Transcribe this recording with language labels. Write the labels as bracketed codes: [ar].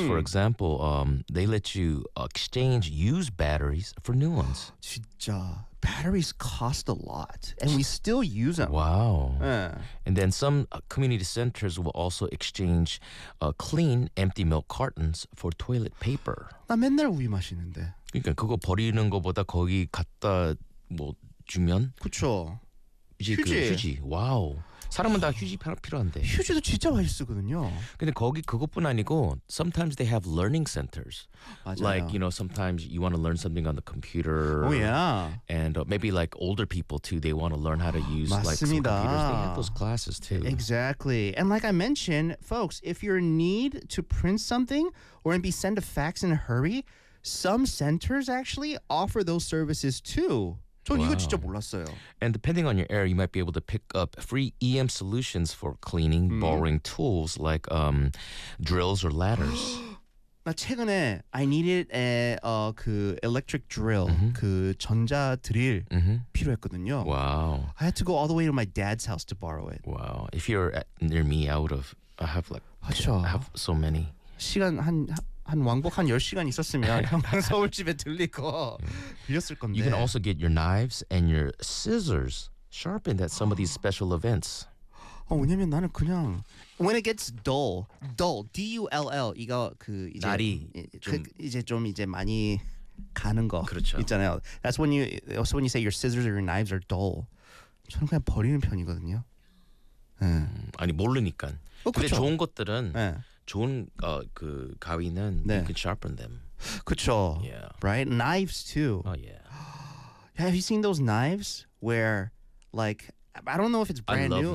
[en] For example, they let you exchange used batteries for new ones. [ko] 진짜. [en] Batteries cost a lot, and we still use them. Wow. And then some community centers will also exchange clean, empty milk cartons for toilet paper. [ko] 나 맨날 우유 마시는데. 그러니까 그거 버리는 것보다 거기 갖다 뭐 주면? 그쵸. 휴지. 휴지. 와우. 사람은 다 휴지 필요한데. 휴지도 진짜 많이 쓰거든요. 근데 거기 그것뿐 아니고 [en] sometimes they have learning centers. [ko] 맞아요. [en] Like, you know, sometimes you want to learn something on the computer. Oh, yeah. And maybe like older people too, they want to learn how to use [ko] 맞습니다. [en] Like some computers. They have those classes too. Exactly. And like I mentioned, folks, if you're in need to print something or maybe send a fax in a hurry, some centers actually offer those services too. [ko] 전 wow. 이거 진짜 몰랐어요. [en] And depending on your area, you might be able to pick up free EM solutions for cleaning, borrowing tools like drills or ladders. [ko] 나 최근에 [en] I needed a [ko] 그 [en] electric drill, [ko] 그 전자 드릴 필요했거든요. [en] Wow. I had to go all the way to my dad's house to borrow it. Wow. If you're near me, I have so many. [ko] 시간 한 한 왕복 한 10시간 있었으면 형 서울집에 들리고 빌렸을 건데. [en] You can also get your knives and your scissors sharpened at some of these special events. [ko] 왜냐면 나는 그냥 [en] when it gets dull, D-U-L-L [ko] 이거 그 이제 날이 이제 좀 많이 가는 거 그렇죠. 있잖아요. [en] That's when you say your scissors or your knives are dull. [ko] 저는 그냥 버리는 편이거든요. 아니 모르니까. 그렇죠. 근데 좋은 것들은 좋은 그 가위는 네. [en] you can sharpen them. [ko] 그쵸. [en] Yeah. Right? Knives too. Oh yeah. Have you seen those knives where like I don't know if it's brand new